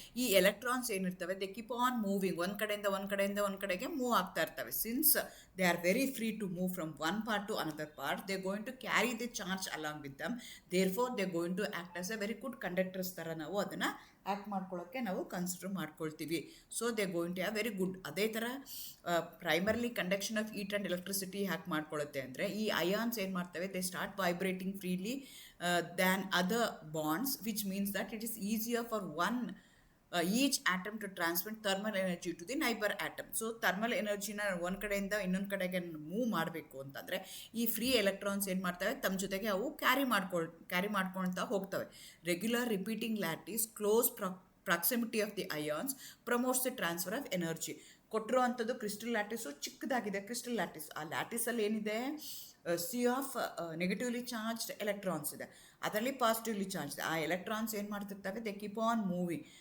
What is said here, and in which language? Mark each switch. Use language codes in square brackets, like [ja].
[kn] ಈ electrons ಏನಿರ್ತವೆ [en] they keep on moving, [kn] ಒಂದು ಕಡೆಗೆ ಮೂವ್ ಆಗ್ತಾ ಇರ್ತವೆ. [en] Since they are very free to move from one part to another part, they going to carry the charge along with them. Therefore they going to act as a very good conductors [kn] ಥರ ನಾವು ಅದನ್ನು act ಮಾಡ್ಕೊಳ್ಳೋಕ್ಕೆ ನಾವು consider ಮಾಡ್ಕೊಳ್ತೀವಿ. [en] So they going to have very good. ಅದೇ ಥರ primarily conduction of heat and electricity ಹ್ಯಾಕ್ [kn] ಮಾಡ್ಕೊಳ್ಳುತ್ತೆ ಅಂದರೆ ಈ ಅಯಾನ್ಸ್ ಏನು ಮಾಡ್ತವೆ, [en] They start vibrating freely than other bonds, which means that it is easier for each atom to transmit thermal energy to the neighbor atom. [kn] So thermal ಎನರ್ಜಿನ ಒಂದು ಕಡೆಯಿಂದ ಇನ್ನೊಂದು ಕಡೆಗೆ move ಮಾಡಬೇಕು ಅಂತಂದರೆ ಈ ಫ್ರೀ ಎಲೆಕ್ಟ್ರಾನ್ಸ್ ಏನು ಮಾಡ್ತವೆ, ತಮ್ಮ ಜೊತೆಗೆ ಅವು ಕ್ಯಾರಿ ಮಾಡ್ಕೊಳ್ತಾ ಹೋಗ್ತವೆ. [en] Regular repeating lattice close proximity of the ions promotes the transfer of energy. [kn] ಕೊಟ್ಟಿರೋ ಅಂಥದ್ದು ಕ್ರಿಸ್ಟಲ್ ಲ್ಯಾಟಿಸು ಚಿಕ್ಕದಾಗಿದೆ. ಕ್ರಿಸ್ಟಲ್ ಲ್ಯಾಟಿಸ್, ಆ ಲ್ಯಾಟಿಸಲ್ಲಿ ಏನಿದೆ, C of negatively charged electrons ಇದೆ, ಅದರಲ್ಲಿ ಪಾಸಿಟಿವ್ಲಿ ಚಾರ್ಜ್ ಇದೆ. ಆ ಎಲೆಕ್ಟ್ರಾನ್ಸ್ ಏನು ಮಾಡ್ತಿರ್ತವೆ, [en] They keep on moving.